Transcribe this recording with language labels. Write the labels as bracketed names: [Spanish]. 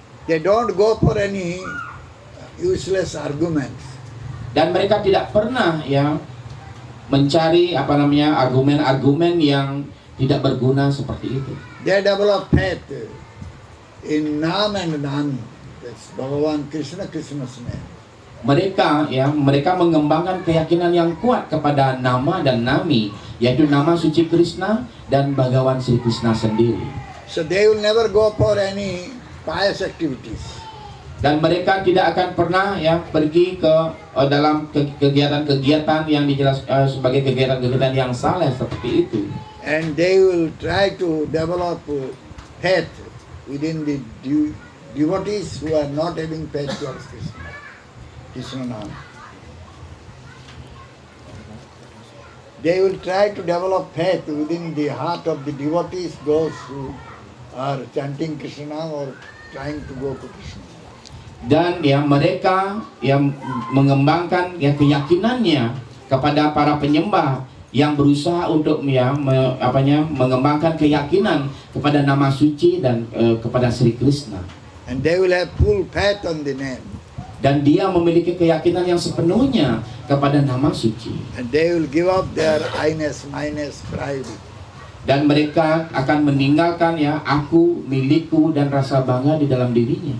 [English] They don't go for any useless arguments. [Indonesian] Dan mereka tidak pernah mencari argumen-argumen yang tidak berguna seperti itu. [English] They develop faith in Nam and Nami. That's Bhagavan Krishna's name. [Indonesian] Mereka mengembangkan keyakinan yang kuat kepada nama dan nami, yaitu nama suci Krishna dan Bhagawan Sri Krishna sendiri. [English] So they will never go for any pious activities. [Indonesian] Dan mereka tidak akan pernah pergi ke dalam kegiatan-kegiatan yang dijelaskan sebagai kegiatan-kegiatan yang saleh seperti itu. [English] And they will try to develop faith within the devotees who are not having faith towards Krishna. Krishna Nam. They will try to develop faith within the heart of the devotees, those who are chanting Krishna or trying to go to Krishna. [Indonesian] Dan mereka yang mengembangkan keyakinannya kepada para penyembah yang berusaha untuk mengembangkan keyakinan kepada nama suci dan kepada Sri Krishna. [English] And they will have full faith on the name. [Indonesian] Dan dia memiliki keyakinan yang sepenuhnya kepada nama suci. [English] And they will give up their I-ness, my-ness, pride. [Indonesian] Dan mereka akan meninggalkan aku, milikku dan rasa bangga di dalam dirinya.